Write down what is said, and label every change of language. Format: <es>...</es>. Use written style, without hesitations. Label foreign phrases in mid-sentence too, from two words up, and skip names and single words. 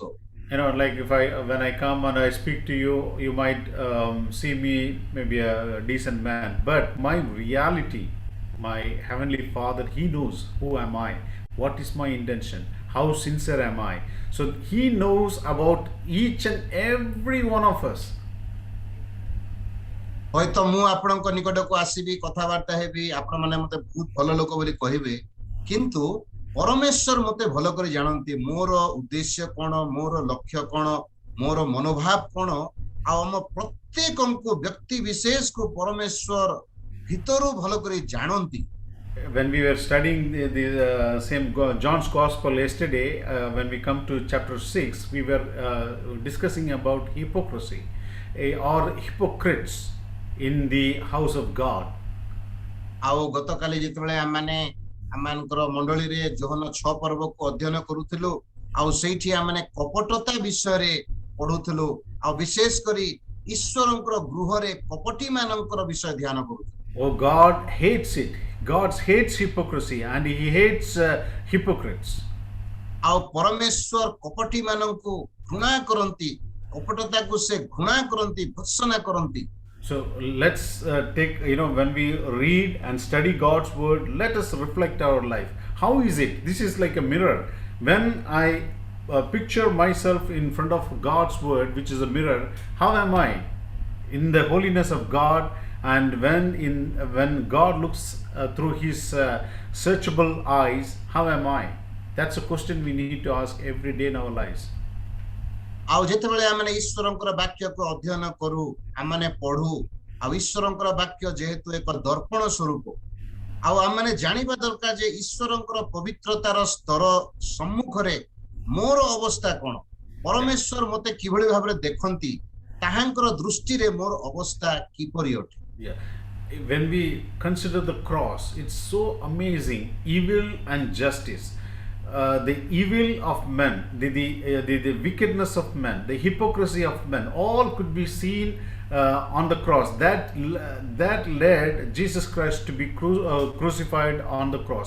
<en>Like when I come and I speak to you, you might see me maybe a decent man, but my reality, my Heavenly Father, He knows who am I, what is my intention, how sincere am I. So He knows about each and every one of us.</en> <or>ହয়ତ ମୁଁ ଆପଣଙ୍କ ନିକଟକୁ ଆସିବି, କଥାବାର୍ତ୍ତା ହେବି, ଆପଣମାନେ ମତେ ବହୁତ ଭଲ ଲୋକ ବୋଲି କହିବେ, କିନ୍ତୁ ପରମେଶ୍ୱର ମତେ ଭଲ କରି ଜାଣନ୍ତି ମୋର ଉଦ୍ଦେଶ୍ୟ କଣ, ମୋର ଲକ୍ଷ୍ୟ କଣ, ମୋର ମନୋଭାବ କଣ। ଆଉ ଆମ ପ୍ରତ୍ୟେକଙ୍କୁ ବ୍ୟକ୍ତି ବିଶେଷକୁ ପରମେଶ୍ୱର ଭିତରୁ ଭଲ କରି ଜାଣନ୍ତି।</or> <en>When we were studying the same John's Gospel yesterday, when we come to chapter 6, we were discussing about hypocrisy or hypocrites in the house of God.</en> <or>ଆଉ ଗତକାଲି ଯେତେବେଳେ ଆମମାନଙ୍କର ମଣ୍ଡଳୀରେ ଯୋହନ 6 ପର୍ବକୁ ଅଧ୍ୟୟନ କରୁଥିଲୁ, ଆଉ ସେଇଠି ଆମମାନେ କପଟତା ବିଷୟରେ ପଢୁଥିଲୁ, ଆଉ ବିଶେଷ କରି ଈଶ୍ୱରଙ୍କର ଗୃହରେ କପଟି ମାନଙ୍କର ବିଷୟ ଧ୍ୟାନ କରୁଥିଲୁ।</or> <en>Oh, God hates it. God hates hypocrisy and He hates hypocrites.</en> <or>ଆଉ ପରମେଶ୍ୱର କପଟି ମାନଙ୍କୁ ଘୃଣା କରନ୍ତି, କପଟତାକୁ ସେ ଘୃଣା କରନ୍ତି, ଭର୍ତ୍ସନା କରନ୍ତି।</or> <en>So let's take, when we read and study God's word, let us reflect our life. How is it? This is like a mirror. When I picture myself in front of God's word, which is a mirror, how am I in the holiness of God? And when God looks through His searchable eyes, how am I? That's a question we need to ask every day in our lives.</en> <or>ଆଉ ଯେତେବେଳେ ଆମେ ଈଶ୍ୱରଙ୍କର ବାକ୍ୟକୁ ଅଧ୍ୟୟନ କରୁ, ଆମେ ପଢୁ, ଆଉ ଈଶ୍ୱରଙ୍କର ବାକ୍ୟ ଯେହେତୁ ଏକ ଦର୍ପଣ ସ୍ୱରୂପ, ଆଉ ଆମେ ଜାଣିବା ଦରକାର ଯେ ଈଶ୍ୱରଙ୍କର ପବିତ୍ରତାର ସ୍ତର ସମ୍ମୁଖରେ ମୋର ଅବସ୍ଥା କଣ, ପରମେଶ୍ୱର ମତେ କିଭଳି ଭାବରେ ଦେଖନ୍ତି, ତାହାଙ୍କର ଦୃଷ୍ଟିରେ ମୋର ଅବସ୍ଥା କିପରି ଅଟେ।</or> <en>Yeah, when we consider the cross, it's so amazing, evil and justice. The evil of men, the wickedness of men, the hypocrisy of men, all could be seen on the cross. That led Jesus Christ to be crucified on the cross.</en>